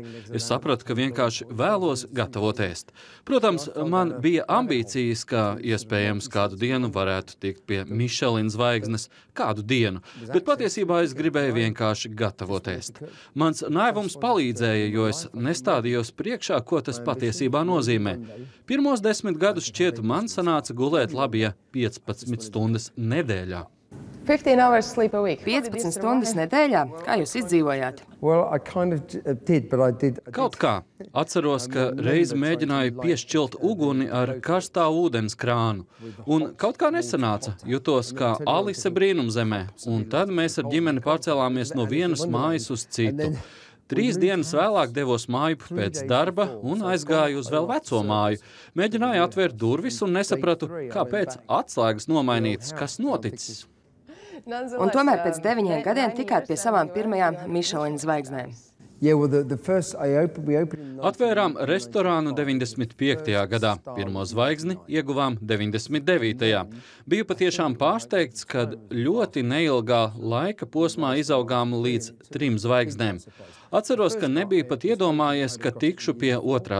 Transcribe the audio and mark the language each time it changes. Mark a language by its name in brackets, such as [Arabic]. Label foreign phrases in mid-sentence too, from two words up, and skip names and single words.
[Latvian] Es sapratu, ka vienkārši vēlos gatavot ēst. Protams, man bija ambīcijas, ka iespējams kādu dienu varētu tikt pie Michelin zvaigznes, kādu dienu, bet patiesībā es gribēju vienkārši gatavot ēst. Mans naivums palīdzēja, jo es nestādījos priekšā, ko tas patiesībā nozīmē. Pirmos 10 gadus šķiet man sanāca gulēt labi, ja 15 stundas nedēļā. [English] 15 hours sleep a week. [Latvian] 15 stundas nedēļā? Kā jūs izdzīvojāt? [English] Well, I kind of did, but I did. [Latvian] Kaut kā. Atceros, ka reiz mēģināju piešķilt uguni ar karstā ūdens krānu. Un kaut kā nesanāca. Jutos kā Alise brīnumzemē. Un tad mēs ar ģimeni pārcēlāmies no vienas mājas uz citu. 3 dienas vēlāk devos māju pēc darba un aizgāju uz vēl veco māju. Mēģināju atvērt durvis un nesapratu, kāpēc atslēgas nomainītas, kas noticis. Un tomēr pēc 9 gadiem tikāt pie savām pirmajām Michelin zvaigznēm. [English] Yeah, well, the first we opened. [Latvian] Atvērām restorānu 95. gadā, pirmo zvaigzni ieguvām 99. Biju patiešām pārsteigts, kad ļoti neilgā laika posmā izaugām līdz 3 zvaigznēm. Atceros, ka nebija pat iedomājies, ka tikšu pie 2.